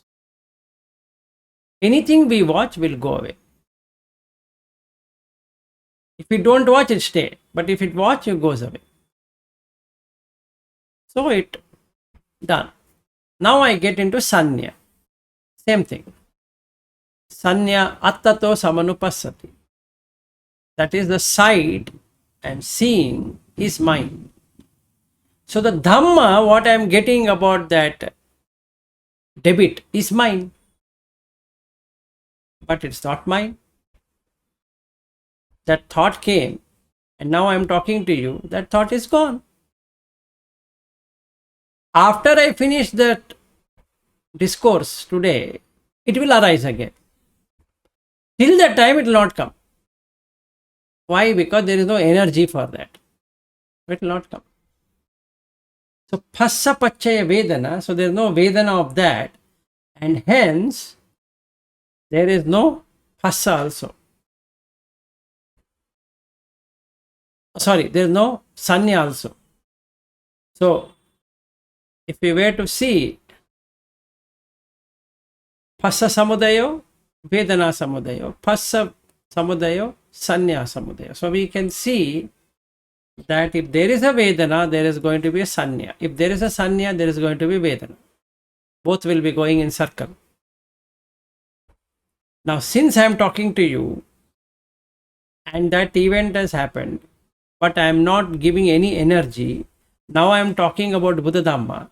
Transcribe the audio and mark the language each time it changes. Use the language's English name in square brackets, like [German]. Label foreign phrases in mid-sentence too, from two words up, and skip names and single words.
[English] Anything we watch will go away. If we don't watch, it stay. But if it watch, it goes away. So it done. Now I get into sanya. Same thing. [Pali] Sanya attato samanupasati. [English] That is the sight and seeing is mine. So the Dhamma, what I am getting about that debit is mine. But it's not mine. That thought came and now I am talking to you. That thought is gone. After I finish that discourse today, it will arise again. Till that time, it will not come. Why? Because there is no energy for that. It will not come. So, [Pali] phassa pachaya vedana, [English] so there is no vedana of that, and hence there is no phassa also. Sorry, there is no sanya also. So, if we were to see [Pali] phassa samudayo, vedana samudayo, phassa samudayo, sanya samudayo. [English] So we can see that if there is a vedana, there is going to be a sanya. If there is a sanya, there is going to be vedana. Both will be going in circle. Now, since I am talking to you and that event has happened, but I am not giving any energy, now I am talking about Buddha Dhamma.